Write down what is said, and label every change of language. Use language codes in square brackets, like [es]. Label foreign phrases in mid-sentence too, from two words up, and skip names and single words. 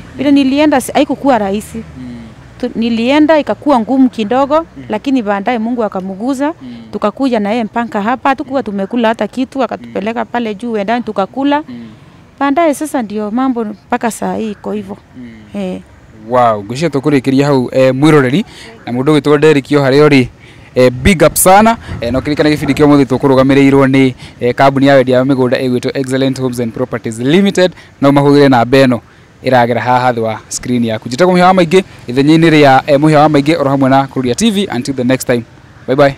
[sw] Bila nilienda haikuwa rahisi. Nilienda ikakuwa ngumu kidogo lakini baadaye Mungu akamuguza tukakuja na yeye mpaka hapa tukuwa tumekula hata kitu akatupeleka pale juu ndani tukakula. Baadaye sasa ndio mambo mpaka saa hii iko hivyo. [ki] Wow, gucia tukurikiria hau mwiroreri na mundu witwa Derek yo hari ori [en] big up [ki] sana no kirikana gibindi kio muthi tukurugamirirwo ni kambuni ya wendia migunda igwitwo Excellent Homes and Properties Limited no mahugire na beno iragera haha thwa screen yaku jitagwo muhia wa maingi ithenyi-ini ria muhia wa maingi oro hamwe na Kururia TV. [en] Until the next time, bye bye.